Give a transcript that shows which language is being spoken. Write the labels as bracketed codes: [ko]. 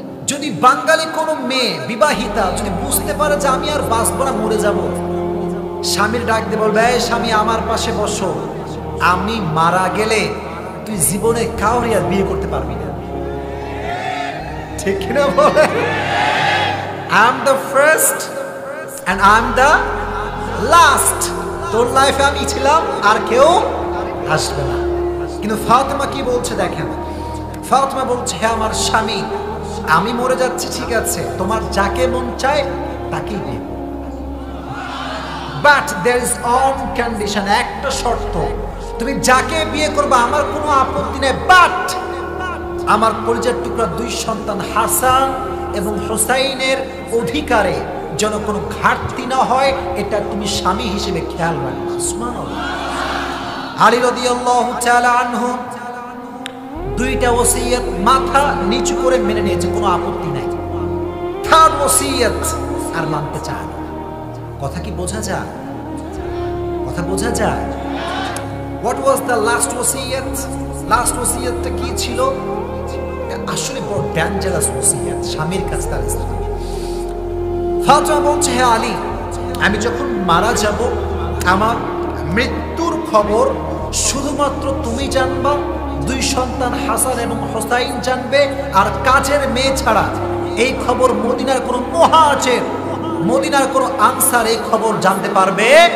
[bn] যদি বাঙালি কোনো মেয়ে বিবাহিতা যদি বুঝতে পারে যে আমি আর বাঁচবো না, মরে যাব, স্বামীর ডাক দিয়ে বলবে, এই স্বামী আমার পাশে বসো, আমি মারা গেলে তুই জীবনে কাউরে আর বিয়ে করতে পারবি না। ঠিক কিনা বলে? [en] I am the first and I am the last. [bn] তোর লাইফে আমি ছিলাম, আর কেউ আসবে না। কিন্তু ফাতেমা কি বলছে দেখেন, ফাতেমা বলছে, হে আমার স্বামী, আমি মরে যাচ্ছি ঠিক আছে, তোমার যাকে মন চায় তাকেই বিয়ে, but [en] there is one condition, [bn] একটা শর্ত, তুমি যাকে বিয়ে করবে আমার কোনো আপত্তি নেই, বাট আমার কলিজার টুকরা 2 সন্তান হাসান এবং হোসাইনের অধিকারে যেন কোনো ঘাটতি না হয়, এটা তুমি স্বামী হিসেবে খেয়াল রাখবে। সুবহানাল্লাহ। আলী রাদিয়াল্লাহু তাআলা আনহু 2টা ওসিয়ত মাথা নিচু করে মেনে নিয়েছে, কোনো আপত্তি নাই। 3rd ওসিয়ত আর মানতে চায় না। কথা কি বোঝা যায়? কথা বোঝা যায়? [en] What was the last ওসিয়ত? [bn] লাস্ট ওসিয়তটা কি ছিল? আসলে বড় ডেঞ্জারাস ওসিয়ত স্বামীর কাছে তার স্ত্রী। ফাতেমা বলছে, হে আলী, আমি যখন মারা যাব আমার মৃত্যুর খবর শুধুমাত্র তুমি জানবা, 2 সন্তান হাসান এবং হোসাইন জানবে, আর কাজের মেয়ে ছাড়া এই খবর মদিনার কোনো মুহাজির, মদিনার কোনো আনসার এই খবর জানতে পারবে?